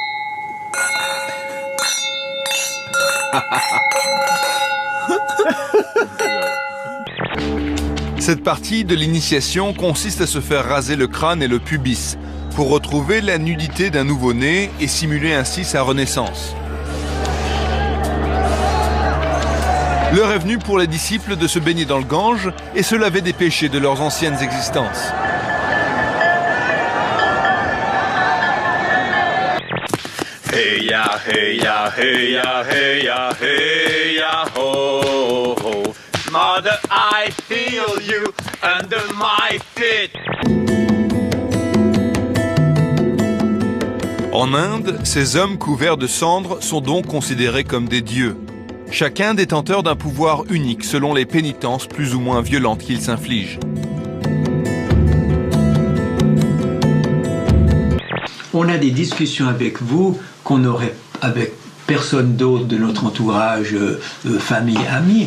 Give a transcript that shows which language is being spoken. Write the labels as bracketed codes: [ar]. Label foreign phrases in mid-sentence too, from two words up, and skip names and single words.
[fr] Cette partie de l'initiation consiste à se faire raser le crâne et le pubis pour retrouver la nudité d'un nouveau-né et simuler ainsi sa renaissance. L'heure est venue pour les disciples de se baigner dans le Gange et se laver des péchés de leurs anciennes existences. Hey ya, hey ya, hey ya, hey ya, hey ya, ho, ho. [en] Mother, I feel you under my feet. [fr] En Inde, ces hommes couverts de cendres sont donc considérés comme des dieux. Chacun détenteur d'un pouvoir unique selon les pénitences plus ou moins violentes qu'ils s'infligent. On a des discussions avec vous qu'on n'aurait avec personne d'autre de notre entourage, famille, amis.